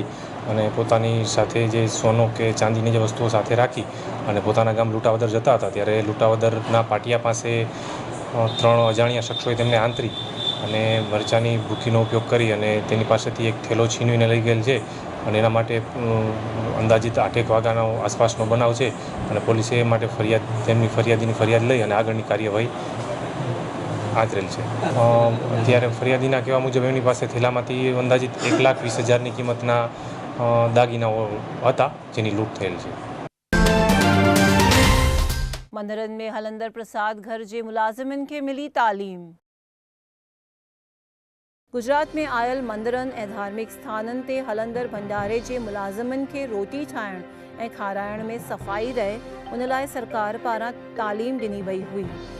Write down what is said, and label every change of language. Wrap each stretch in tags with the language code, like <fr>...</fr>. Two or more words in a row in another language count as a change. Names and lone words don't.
<gu>અને પોતાની સાથે જે સોનો કે ચાંદીની જે વસ્તુઓ સાથે રાખી અને પોતાના ગામ લૂંટાવદર જતા હતા ત્યારે લૂંટાવદરના પાટિયા પાસે 3 અજાણ્યા શખ્સોએ તેમને આંતરી અને મરચાની ભૂકીનો ઉપયોગ કરી અને તેની પાસેથી એક થેલો છીનવીને લઈ ગયેલ છે અને એના માટે અંદાજિત 8 વાગ્યાનો આસપાસનો બનાવ છે અને પોલીસે એ માટે તેમની ફરિયાદીની ફરિયાદ લઈ અને આગળની કાર્યવાહી આચરેલ છે। ત્યારે ફરિયાદીના કહેવા મુજબ એમની પાસે થેલામાંથી અંદાજિત 1,20,000ની કિંમતના દાગીનાઓ હતા જેની લૂંટ થયેલ છે।</gu> <sd>मंदरन में हलंदर प्रसाद घर जे मुलाजिमन के मिली तालीम। गुजरात में आयल मंदरन ऐं धार्मिक स्थानन ते हलंदर भंडारे जे मुलाजिमन के रोटी ठाहिण ऐं खाराइण में सफ़ाई रहे उन लाइ सरकार पारां तालीम ॾिनी वई हुई।</sd>